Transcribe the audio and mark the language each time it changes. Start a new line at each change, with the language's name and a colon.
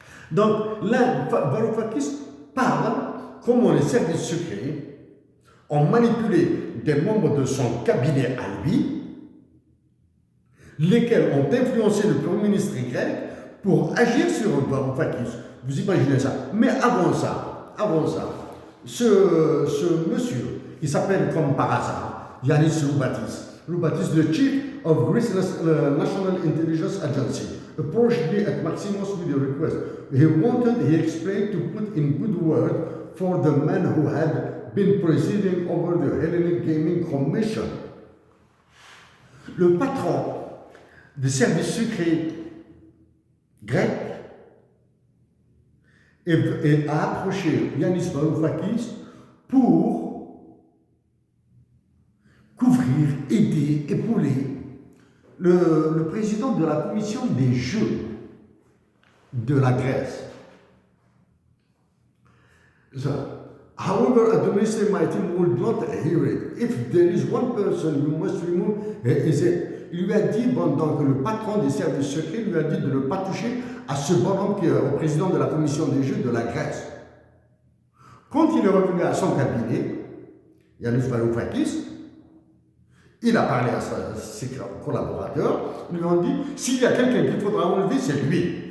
French: Donc là, Varoufakis parle comment les services secrets ont manipulé des membres de son cabinet à lui, lesquels ont influencé le Premier ministre grec pour agir sur Varoufakis. Vous imaginez ça? Mais avant ça, ce monsieur, il s'appelle comme par hasard Yanis Roubatis.
English: Roubatis, the chief of Greece National Intelligence Agency, approached me at Maximos with a request. He explained, to put in good word for the man who had been presiding over the Hellenic Gaming Commission.
French: Le patron des services secrets grec et a approché Yanis Varoufakis pour couvrir, aider, épauler le président de la commission des Jeux de la Grèce.
English: So, however, administrative my team would not hear it. If there is one person you must remove,
French: il lui a dit, donc le patron des services secrets lui a dit de ne pas toucher à ce bonhomme qui est au président de la commission des Jeux de la Grèce. Quand il est revenu à son cabinet, Yanis Varoufakis, il a parlé à ses collaborateurs, ils lui ont dit, s'il y a quelqu'un qu'il faudra enlever, c'est lui.